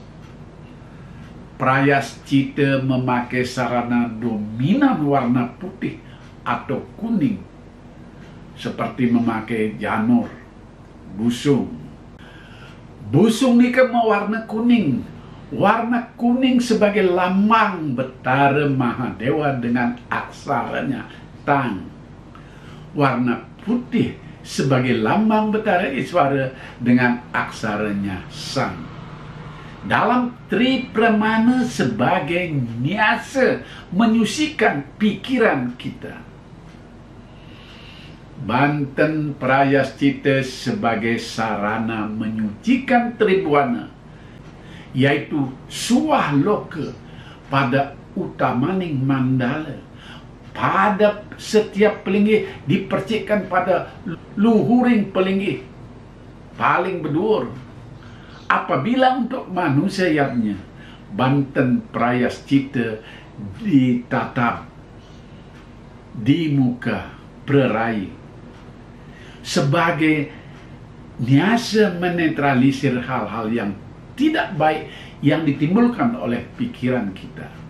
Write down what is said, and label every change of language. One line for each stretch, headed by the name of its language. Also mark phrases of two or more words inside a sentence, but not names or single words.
Indonesian: Prayas cita memakai sarana dominan warna putih atau kuning seperti memakai janur, busung. Busung ini kan warna kuning. Warna kuning sebagai lambang Betara Mahadewa dengan aksaranya Tang. Warna putih sebagai lambang Betara Iswara dengan aksaranya Sang. Dalam Tri Pramana sebagai nyasa menyucikan pikiran kita. Banten prayas cita sebagai sarana menyucikan Tribuana, yaitu suah loka pada utamaning mandala, pada setiap pelinggih dipercikkan pada luhuring pelinggih paling berdur. Apabila untuk manusia yatnya banten prayas cita ditatap di muka perai sebagai nyasa menetralisir hal-hal yang tidak baik yang ditimbulkan oleh pikiran kita.